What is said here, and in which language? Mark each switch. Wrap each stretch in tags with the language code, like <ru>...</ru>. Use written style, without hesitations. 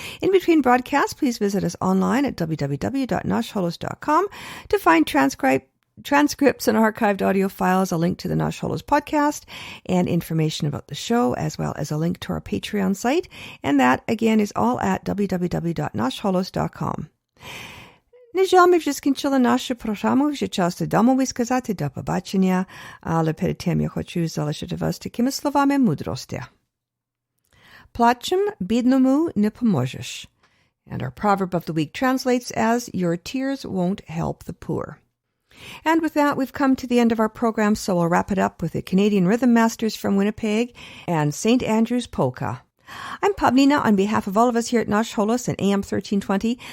<en>In between broadcasts, please visit us online at www.nashholos.com to find transcripts and archived audio files, a link to the Nash Holos podcast, and information about the show, as well as a link to our Patreon site. And that, again, is all at www.nashholos.com.</en> <uk>На жаль, ми вже скінчили нашу програму, вже час додому сказати до побачення, але перед тим я хочу залишити вас такими словами мудрості. Плачем бідному не поможеш.</uk> <en>And our proverb of the week translates as, your tears won't help the poor. And with that, we've come to the end of our program, so we'll wrap it up with the Canadian Rhythm Masters from Winnipeg and St. Andrew's Polka. I'm Pavlina on behalf of all of us here at Nash Holos and AM 1320.</en>